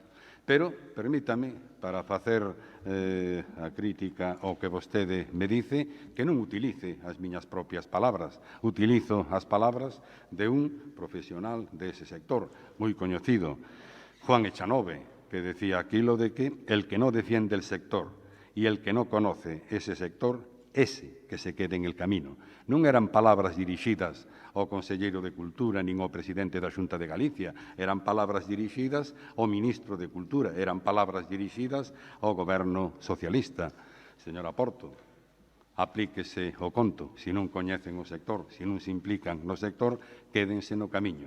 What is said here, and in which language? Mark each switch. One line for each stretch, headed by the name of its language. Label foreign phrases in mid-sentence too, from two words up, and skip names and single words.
Galician: Pero, permítame, para facer a crítica ao que vostede me dice, que non utilice as miñas propias palabras. Utilizo as palabras de un profesional dese sector, moi coñecido, Juan Echanove, que decía aquilo de que
Spanish: el que no defiende el sector y el que no conoce ese sector, ese que se quede en el camino.
Galician: Non eran palabras dirixidas ao Conselleiro de Cultura nin ao presidente da Xunta de Galicia, eran palabras dirixidas ao ministro de Cultura, eran palabras dirixidas ao goberno socialista. Señora Porto, aplíquese o conto. Se non coñecen o sector, se non se implican no sector, quédense no camiño.